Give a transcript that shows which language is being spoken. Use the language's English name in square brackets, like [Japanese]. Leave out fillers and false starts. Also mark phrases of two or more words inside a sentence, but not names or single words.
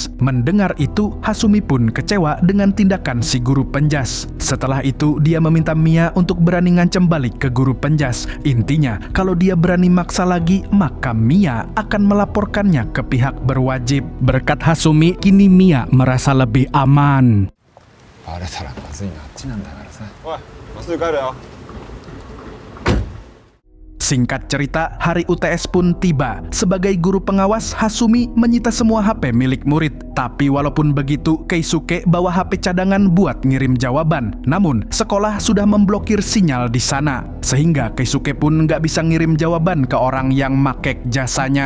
[Indonesian] Mendengar itu, Hasumi pun kecewa dengan tindakan si guru penjas. Setelah itu dia meminta Mia untuk berani ngancam balik ke guru penjas. Intinya kalau dia berani maksa lagi, maka Mia akan melaporkannya ke pihak berwajib. Berkat Hasumi, kini Mia merasa lebih aman. [Japanese] バレたらまずいのあっちなんだからさ。おい、もうすぐ帰るよ。 [Indonesian] Singkat cerita, hari UTS pun tiba. Sebagai guru pengawas, Hasumi menyita semua HP milik murid. Tapi walaupun begitu, Keisuke bawa HP cadangan buat ngirim jawaban. Namun, sekolah sudah memblokir sinyal di sana. Sehingga Keisuke pun nggak bisa ngirim jawaban ke orang yang makek jasanya.